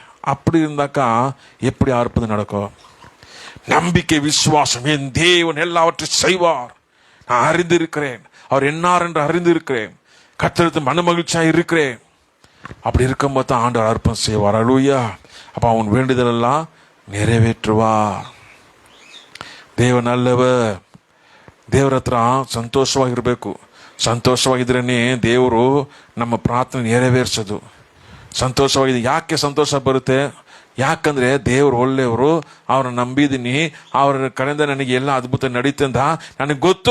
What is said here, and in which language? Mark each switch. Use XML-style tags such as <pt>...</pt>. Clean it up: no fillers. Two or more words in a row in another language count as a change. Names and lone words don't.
<ta>அப்படி இருந்தாக்கா எப்படி அற்புதம் நடக்கும்? நம்பிக்கை, விசுவாசம், என் தேவன் எல்லாவற்றையும் செய்வார், நான் அறிந்திருக்கிறேன், அவர் என்னார் என்று அறிந்திருக்கிறேன், கர்த்தருக்கு மன மகிழ்ச்சியாக இருக்கிறேன். அப்படி இருக்கும்போது தான் ஆண்டவர் அற்புதம் செய்வார். அல்லேலூயா. அப்போ அவன் வேண்டுதல் எல்லாம் நிறைவேற்றுவார்.</ta> <kn>ದೇವ ನಲ್ಲವ. ದೇವರ ಹತ್ರ ಸಂತೋಷವಾಗಿರಬೇಕು. ಸಂತೋಷವಾಗಿದ್ರೇ ದೇವರು ನಮ್ಮ ಪ್ರಾರ್ಥನೆ ನೆರವೇರಿಸೋದು. ಸಂತೋಷವಾಗಿದೆ. ಯಾಕೆ ಸಂತೋಷ ಬರುತ್ತೆ? ಯಾಕಂದ್ರೆ ದೇವರು ಒಳ್ಳೆಯವರು, ಅವ್ರನ್ನ ನಂಬಿದ್ದೀನಿ, ಅವ್ರ ಕಡೆಯಿಂದ ನನಗೆ ಎಲ್ಲ ಅದ್ಭುತ ನಡೀತೆ ಅಂತ ನನಗೆ ಗೊತ್ತು.</kn>